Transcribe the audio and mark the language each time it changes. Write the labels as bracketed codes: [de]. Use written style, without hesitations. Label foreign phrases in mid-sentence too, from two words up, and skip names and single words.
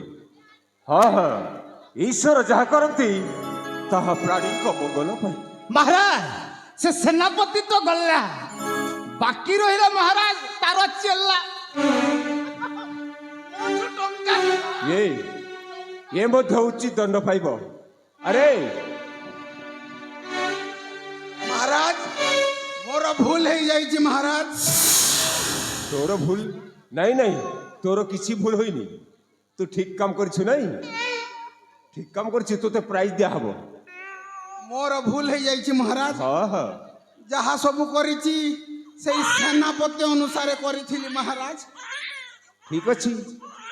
[or] ହଁ, ଈଶ୍ୱର ଯାହା କରନ୍ତି ତାହା ପ୍ରାଣୀଙ୍କ ମଙ୍ଗଳ ପାଇଁ। ମହାରାଜ ସେ ସେନାପତି ତ ଗଲା, ବାକି ରହିଲା ମହାରାଜ ତାର ଚେଲା। ଏ ମଧ୍ୟ ଉଚିତ ଦଣ୍ଡ ପାଇବ। ଆରେ ମହାରାଜ ମୋର ଭୁଲ ହୋଇ ଯାଇଛି ମହାରାଜ। ତୋର ଭୁଲ ନାଇଁ ନାଇଁ, ତୋର କିଛି ଭୁଲ ହୋଇନି। ତୁ ଠିକ କାମ କରିଛୁ ନାଇଁ, ଠିକ କାମ କରିଛୁ, ତୋତେ ପ୍ରାଇଜ ଦିଆହବ। ମୋର ଭୁଲ ହୋଇ ଯାଇଛି ମହାରାଜ। ହଁ ଯାହା ସବୁ କରିଛି ସେଇ ସେନାପତି ଅନୁସାରେ କରିଥିଲି ମହାରାଜ। ଠିକ ଅଛି,